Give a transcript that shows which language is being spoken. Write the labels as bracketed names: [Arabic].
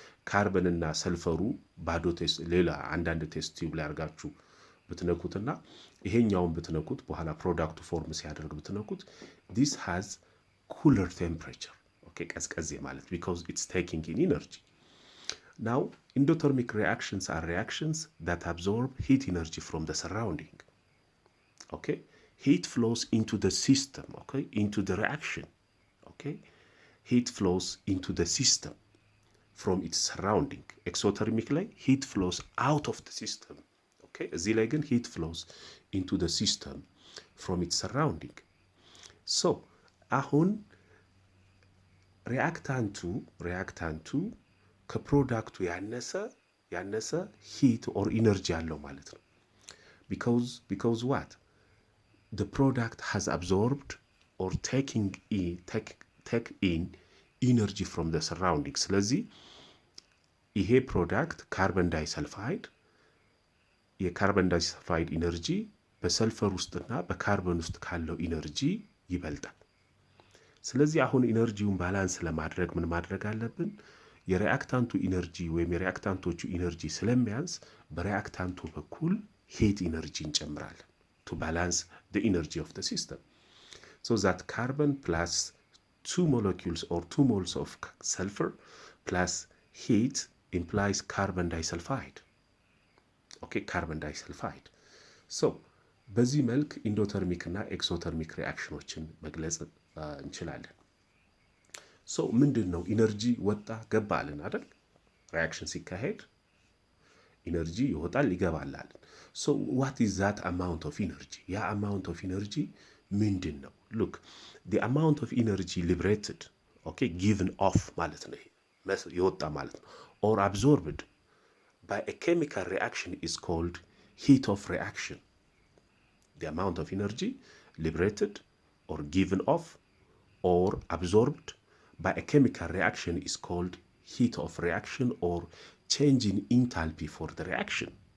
[Amharic] ካርበን እና ሰልፈሩ ባዶ ቴስት ሌላ አንዳንድ ቴስት ቲዩብ ላይ አድርጋችሁ ብትነኩትና ይሄኛውን ብትነኩት በኋላ ፕሮዳክቱ ፎርም ሲያደርግ ብትነኩት [English] this has cooler temperature. okay [Amharic] ቀዝቀዝ ማለት [English] because it's taking in energy. now endothermic reactions are reactions that absorb heat energy from the surrounding. okay heat flows into the system, okay into the reaction. okay heat flows into the system from its surrounding. exothermic ላይ heat flows out of the system. okay [Amharic] እዚህ ላይ ግን [English] heat flows into the system from its surrounding. [Amharic] so አሁን ሪአክታንቱ ከፕሮዳክቱ ያነሰ ሂት ኦር ኢነርጂ አለው ማለት ነው። [English] because what? the product has absorbed or take in energy from the surrounding. [Amharic] ስለዚህ ይሄ ፕሮዳክት ካርበን ዳይሰልፋይድ የካርበን ዳይሰልፋይድ ኢነርጂ በሰልፈር ውስጥና በካርበን ውስጥ ካለው ኢነርጂ ይበልጣል። ስለዚህ አሁን ኢነርጂውን ባላንስ ለማድረግ ምን ማድረግ አለብን? የሪአክታንቱ ኢነርጂ ወይም የሪአክታንቶቹ ኢነርጂ ስለሚያንስ በሪአክታንቱ በኩል [English] ሂት ኢነርጂ [Amharic] እንጨምራለን [English] to balance the energy of the system. So that carbon plus 2 molecules or 2 moles of sulfur plus heat implies carbon disulfide. Okay, carbon disulfide. [Amharic] So በዚህ መልክ ኢንዶተርሚክ እና ኤክሶተርሚክ ሪአክሽኖችን መግለጽ እንችላለን። ሶ ምንድን ነው ኢነርጂ ወጣ ገባ አለን አይደል? [English] ሪአክሽን ሲካሄድ ኢነርጂ [Amharic] ይወጣል ይገባል አለን። [English] ሶ ዋት ኢዝ ዛት አማውንት ኦፍ ኢነርጂ? ያ አማውንት ኦፍ ኢነርጂ [Amharic] ምንድን ነው? [English] ሉክ ዲ አማውንት ኦፍ ኢነርጂ ሊብሬትድ ኦኬ ጊቭን ኦፍ [Amharic] ማለት ነው፣ የወጣ ማለት ነው። [English] ኦር አብዞርብድ ባይ ኤ ኬሚካል ሪአክሽን ኢዝ ኮልድ ሂት ኦፍ ሪአክሽን። The amount of energy liberated or given off or absorbed by a chemical reaction is called heat of reaction or change in enthalpy for the reaction.